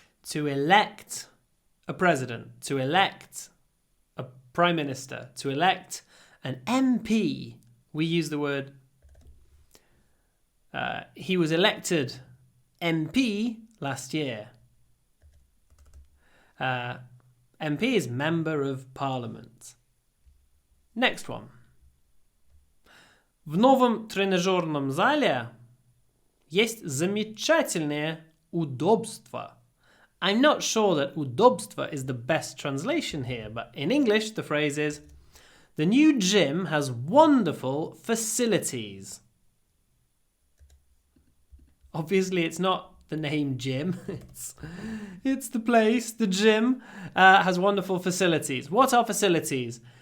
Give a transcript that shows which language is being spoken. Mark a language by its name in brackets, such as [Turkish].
[English] To elect a president, to elect a prime minister, to elect an MP, we use the word, he was elected MP last year. MP is Member of Parliament. Next one. [Russian] В новом тренажерном зале есть замечательные удобства. [English] I'm not sure that удобства is the best translation here, but in English the phrase is, the new gym has wonderful facilities. Obviously it's not the name gym, it's the place, the gym has wonderful facilities. What are facilities?